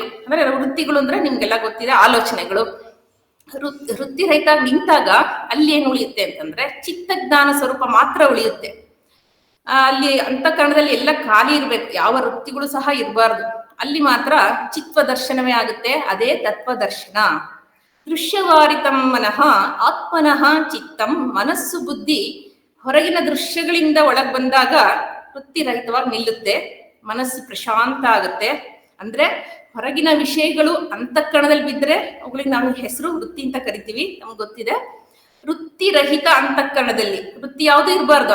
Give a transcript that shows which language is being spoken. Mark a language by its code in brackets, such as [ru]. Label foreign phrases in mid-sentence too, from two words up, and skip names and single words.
[kn] ಅಂದ್ರೆ ವೃತ್ತಿಗಳು ಅಂದ್ರೆ ನಿಮ್ಗೆಲ್ಲ ಗೊತ್ತಿದೆ, ಆಲೋಚನೆಗಳು. ವೃತ್ತಿರಹಿತ ನಿಂತಾಗ ಅಲ್ಲಿ ಏನು ಉಳಿಯುತ್ತೆ ಅಂತಂದ್ರೆ ಚಿತ್ತಜ್ಞಾನ ಸ್ವರೂಪ ಮಾತ್ರ ಉಳಿಯುತ್ತೆ. ಅಲ್ಲಿ ಅಂತಃಕರಣದಲ್ಲಿ ಎಲ್ಲ ಖಾಲಿ ಇರ್ಬೇಕು, ಯಾವ ವೃತ್ತಿಗಳು ಸಹ ಇರಬಾರ್ದು. ಅಲ್ಲಿ ಮಾತ್ರ ಚಿತ್ವದರ್ಶನವೇ ಆಗುತ್ತೆ, ಅದೇ ತತ್ವದರ್ಶನ. [sa] ದೃಶ್ಯವಾರಿತಂ ಮನಃ ಆತ್ಮನಃ ಚಿತ್ತಂ. [kn] ಮನಸ್ಸು ಬುದ್ಧಿ ಹೊರಗಿನ ದೃಶ್ಯಗಳಿಂದ ಒಳಗ್ ಬಂದಾಗ ವೃತ್ತಿರಹಿತವಾಗಿ ನಿಲ್ಲುತ್ತೆ, ಮನಸ್ಸು ಪ್ರಶಾಂತ ಆಗುತ್ತೆ. ಅಂದ್ರೆ ಹೊರಗಿನ ವಿಷಯಗಳು ಅಂತಃಕರಣದಲ್ಲಿ ಬಿದ್ದರೆ ಅವುಗಳಿಗೆ ನಾವು ಹೆಸರು ವೃತ್ತಿ ಅಂತ ಕರಿತೀವಿ, ನಮ್ಗೆ ಗೊತ್ತಿದೆ. ವೃತ್ತಿರಹಿತ ಅಂತಃಕರಣದಲ್ಲಿ ವೃತ್ತಿ ಯಾವುದು ಇರಬಾರ್ದು.